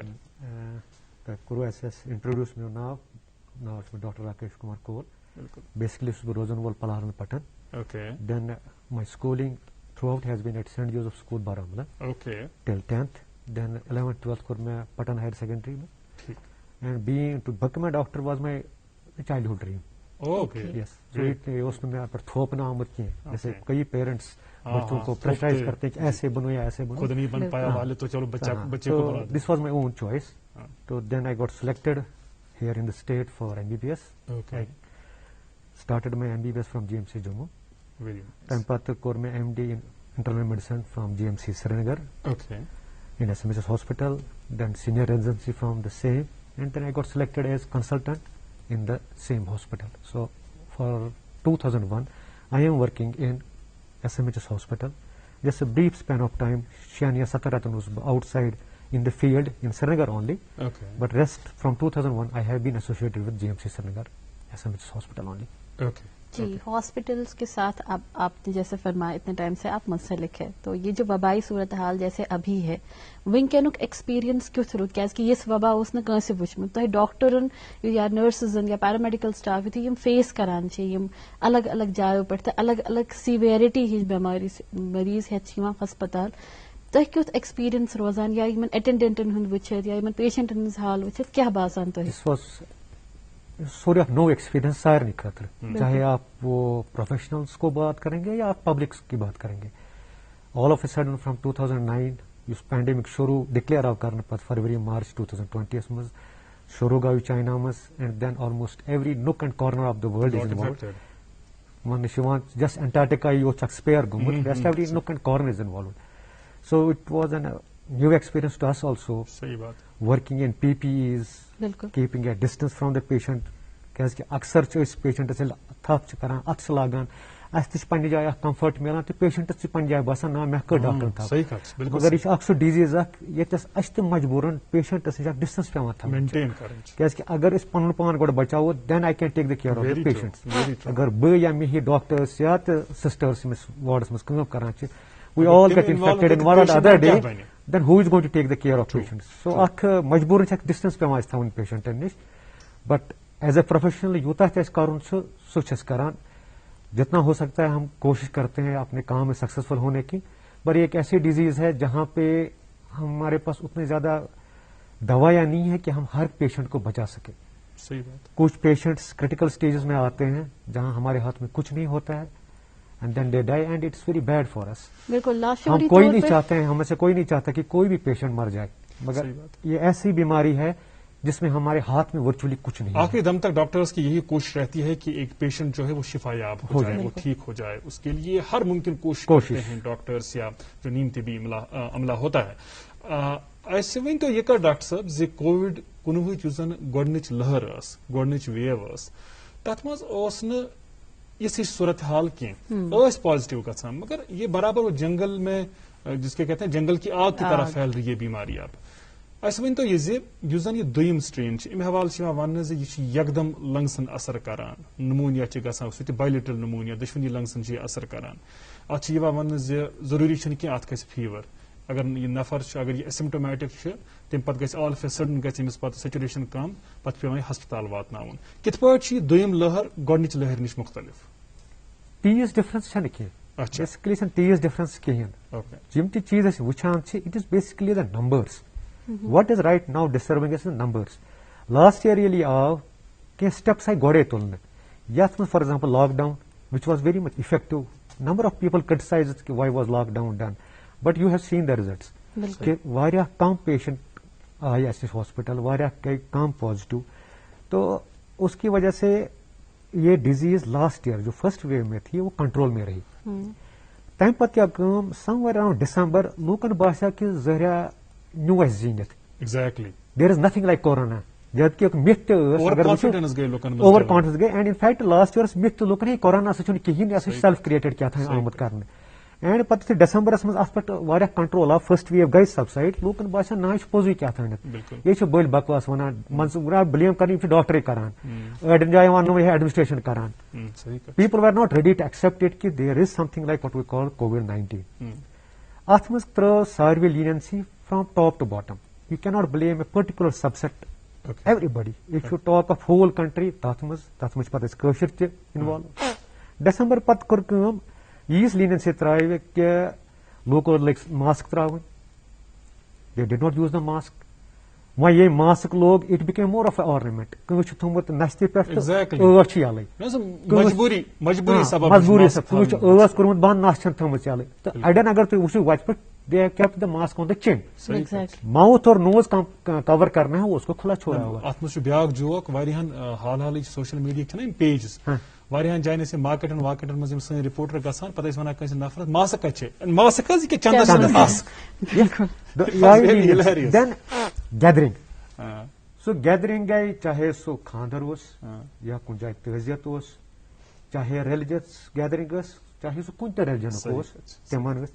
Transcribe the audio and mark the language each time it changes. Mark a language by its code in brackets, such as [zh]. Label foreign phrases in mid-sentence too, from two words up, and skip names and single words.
[ks] کوٚرُو اَسہِ انٹرڈیوٗس میون ناو چھُ مےٚ ڈاکٹر راکیش کُمار کول. [en] بیسکلی [ks] چھُس بہٕ روزن وول پلہارن پٹن. [en] then my schooling throughout has been at Saint Joseph School Baramulla till 10th. [ks] دین 11th 12th کوٚر مےٚ پٹن ہایر سیکنڈری میں. [en] and being to become a doctor was my childhood dream. Yes. [ks] یہ اوس نہٕ مےٚ پٮ۪ٹھ تھوپنہٕ آمُت کینٛہہ, [ur] جیسے کئی پیرنٹس بچوں کو پریشرائز کرتے ہیں کہ ایسے بنو یا ایسے بنو. [en] This was my own choice. So then I got selected here in the state for MBBS. I started my MBBS from GMC Jammu. [ks] تَمہِ پتہٕ کوٚر مےٚ [en] MD in internal medicine from GMC Srinagar in SMHS hospital, then senior residency from the same, and then I got selected as consultant in the same hospital. So for 2001 I am working in SMHS hospital. Just a brief span of time, 6 ya 7 ratan was outside in the field in Srinagar only. But rest from 2001 I have been associated with GMC Srinagar SMHS hospital only. [ur] جی ہاسپٹلس کے ساتھ اب آپ نے جیسے فرمایا اتنے ٹائم سے آپ منسلک ہے تو یہ جو وبائی صورتحال جیسے ابھی ہے [ks] ونکینک ایکسپیرینس کیُتھ روٗد کیازکہِ یِژھ وبا اوس نہٕ کٲنٛسہِ وٕچھمُت تۄہہِ ڈاکٹرن یا نرسزن یا [en] paramedical staff [ks] یُتھُے یِم فیس کران چھِ یِم الگ الگ جایو پٮ۪ٹھ تہٕ الگ الگ سیویرٹی ہِنٛز بٮ۪مٲرۍ مریض ہٮ۪تھ چھِ یِوان ہسپتال تۄہہِ کیُتھ ایکسپیرینس روزان یا یِمن اٹینڈنٹن ہُنٛد وٕچھِتھ یا یِمن پیشنٹن ہٕنٛز حال وٕچھِتھ کیاہ باسان تۄہہِ؟ [en] sort of new experience [ks] سارنی خاطر [ur] چاہے آپ وہ پروفیشنلس کو بات کریں گے یا آپ پبلکس کی بات کریں گے. [en] all of a sudden from 2009 [ks] یُس پینڈیمک شروع ڈکلیئر آو کرنہٕ پتہٕ فروری مارچ 2020 منٛز شروع گوٚو یہِ چاینا منٛز [en] and then almost every nook and corner of the world is involved. [ks] وننہٕ چھُ یِوان جسٹ انٹارکٹیکا یوت چھُ اکھ سپیر گوٚمُت [en] rest every nook and corner is involved. so it was a new experience to us also working in PPEs, keeping a distance from the patient. [ks] کیازکہِ اکثر چھِ أسۍ پیشنٹس ییٚلہِ تھپھ چھِ کران اتھٕ چھِ لاگان اسہِ تہِ چھِ پننہِ جایہِ اکھ کمفٲرٹ مِلان تہٕ پیشنٹس چھِ پننہِ جایہِ باسان نا مےٚ کٔر ڈاکٹرن تھپھ. مگر یہِ چھُ اکھ سُہ ڈِزیٖز اکھ ییٚتٮ۪س اَسہِ تہِ مجبوٗرن پیشنٹس نِش اکھ ڈِسٹنس پیوان تھاوٕنۍ کیازکہِ اگر أسۍ پنُن پان گۄڈٕ بچاوو [en] then I can take the care of the patient. [ks] اگر بہٕ یا مےٚ ہی ڈاکٹٲرٕس یا تہٕ سسٹٲرٕس یِم أسۍ وارڈس منٛز کٲم کران چھِ [en] we all get infected in one or other day then who is going to take the care of patient. [ks] سو اکھ مجبوٗرن چھِ اکھ ڈِسٹنس پیوان اَسہِ تھاوٕنۍ پیشنٹن نِش. [en] but as a professional [ks] یوٗتاہ تہِ اَسہِ کَرُن چھُ سُہ چھِ أسۍ کران. [ur] جتنا ہو سکتا ہے ہم کوشش کرتے ہیں اپنے کام میں سکسیسفل ہونے کی. پر یہ ایک ایسی ڈیزیز ہے جہاں پہ ہمارے پاس اتنے زیادہ دوائیاں نہیں ہیں کہ ہم ہر پیشنٹ کو بچا سکیں. صحیح بات. کچھ پیشنٹس کریٹیکل سٹیجز میں آتے ہیں جہاں ہمارے ہاتھ میں کچھ نہیں ہوتا ہے [en] and then they die and it's very bad for us. [ur] بالکل ہم کوئی نہیں چاہتے ہیں, ہم میں سے کوئی نہیں چاہتا کہ کوئی بھی پیشنٹ مر جائے, مگر یہ ایسی بیماری ہے جس میں ہمارے ہاتھ میں ورچولی کچھ نہیں. آخری دم تک ڈاکٹرز کی یہی کوشش رہتی ہے کہ ایک پیشنٹ جو ہے وہ شفا یاب ہو جائے, وہ ٹھیک ہو جائے. اس کے لیے ہر ممکن کوشش کرتے ہیں ڈاکٹرز یا جو نیم طبی عملہ ہوتا ہے. [ks] ایسے ون تو یہ کر ڈاکٹر صاحب زِ کووڈ-19 یُس زن گۄڈنِچ لہر ٲس, گۄڈنِچ ویو ٲس, تتھ منٛز اوس نہٕ یِژھ ہِش صورتحال کینٛہہ, ٲسۍ پازیٹو گژھان, [ur] مگر یہ برابر وہ جنگل میں جس کے کہتے ہیں جنگل کی آگ کی طرح پھیل رہی ہے بیماری. [ks] اب اَسہِ ؤنۍ تو یہِ زِ یُس زن یہِ دوٚیِم سٹرین چھِ, اَمہِ حوالہٕ چھِ یِوان وننہٕ زِ یہِ چھِ یکدم لنگسن اثر کران, نمونیا چھِ گژھان, سُہ تہِ بایلیٹرل نمونیا, دۄشوٕنی لنگسن چھِ یہِ اثر کران. اتھ چھِ یِوان وننہٕ زِ ضروٗری چھُنہٕ کینٛہہ اتھ گژھِ فیور. اگر یہِ نفر چھُ, اگر یہِ اسمٹومیٹک چھُ, تمہِ پتہٕ گژھِ [en] all of a sudden [ks] گژھِ أمِس پتہٕ سیچوریشن کم, پتہٕ چھُ پیوان یہِ ہسپتال واتناوُن. کِتھ پٲٹھۍ چھِ یہِ دوٚیِم لہر گۄڈنِچ لہرِ نِش مختلف؟ تیٖژ ڈفرنس چھنہٕ کینٛہہ, بیسکلی چھنہٕ تیٖژ ڈفرنس کِہیٖنۍ. یِم تہِ چیٖز أسۍ وٕچھان چھِ [en] it is basically the [ks] نمبٲرس. [en] What is right now disturbing us is numbers. Last year really [ks] آو کینٛہہ [en] steps [ks] آیہِ گۄڈے تُلنہٕ یتھ منٛز [en] for example lock down which was very much effective. Number of people criticized کہ why was lockdown done, but you have seen the results. [ks] کہ واریاہ کم پیشنٹ آئے اَسہِ نِش ہاسپٹل, واریاہ گٔے کم پازیٹو. [ur] تو اس کی وجہ سے یہ ڈیزیز [en] last year [ur] جو [en] first wave [ur] میں تھی وہ کنٹرول میں رہی. [ks] تمہِ پتہٕ کیٛاہ کٲم, [en] somewhere around December [ks] لوٗکن باسیو کہ ظٲہرا نیو اَسہِ زیٖنِتھ. [en] ایگزیکٹلی there is nothing like Corona. [ur] جبکہ ایک [ks] مِتھ تہِ ٲس, [en] over confidence [ks] گٔے, [en] and in fact last year myth [ks] تہِ لوٗکن ہے کورونا سۭتۍ چھُنہٕ کِہینۍ, یہِ ہسا چھُ [en] self created [ks] کیٛاہ تام آمُت کرنہٕ. اینڈ پتہٕ یُتھُے ڈسمبرس منٛز اتھ پٮ۪ٹھ واریاہ کنٹرول آو, [en] first wave [ks] گٔے سبسایڈ, لوٗکن باسیو نا یہِ چھُ پوٚزُے کیٛاہ تھٲنِتھ, یہِ چھُ بٔلۍ بکواس ونان, مان ژٕ بلیم کرٕنۍ یِم چھِ ڈاکٹرے کران, أڑٮ۪ن جاین وننہٕ یہِ ایڈمنسٹریشن کران. [en] people were not ready to accept it کہ there is something like what we call COVID-19. [ks] اتھ منٛز ترٲو ساروٕے لینینسی [en] from top to bottom. You cannot blame a particular subset. Everybody. If you talk of whole country, [ks] تتھ منٛز پتہٕ ٲسۍ کٲشِر تہِ involved. ڈسمبر پتہٕ کوٚر کٲم, ییٖژ لینینسی ترٛایہِ کہِ لوٗکو لٔگۍ ماسک ترٛاوٕنۍ. [en] They did not use the mask. [ks] وۄنۍ ییٚمۍ ماسک لوگ [en] اٹ became more of an ornament. [ks] کٲنٛسہِ چھُ تھوٚمُت نستہِ پٮ۪ٹھ تہٕ ٲس چھِ یَلے, مجبوٗری سبب کٲنٛسہِ چھُ ٲس کوٚرمُت بنٛد, نس چھَنہٕ تھٲمٕژ یَلے. تہٕ اَڑٮ۪ن اگر تُہۍ وٕچھِو وتہِ پٮ۪ٹھ [en] they have kept the mask on the chin. [ur] Mouth اور [en] nose cover [ur] کرنا ہے, وہ اس کو کھلا چھوڑا ہوا. [ks] اتھ منٛز چھُ بیاکھ جوک, واریاہن حال [en] social media [ks] چھِنہ یِم پیجز, واریاہن جاین ٲسۍ مارکیٹن واکیٹن منٛز یِم سٲنۍ رِپورٹر گژھان, پتہٕ ٲسۍ ونان کٲنٛسہِ نفرس ماسک کتہِ چھِ, ماسک حظ یہِ کیٛاہ چندس ماسک. [en] Then gathering. [ks] سُہ گیدرنگ گٔے, چاہے سُہ خاندر اوس یا کُنہِ جایہِ تعزیت اوس, چاہے [en] religious gathering [ks] ٲس, چاہے سُہ کُنہِ تہِ ریلجنُک اوس, تِمن ٲسۍ.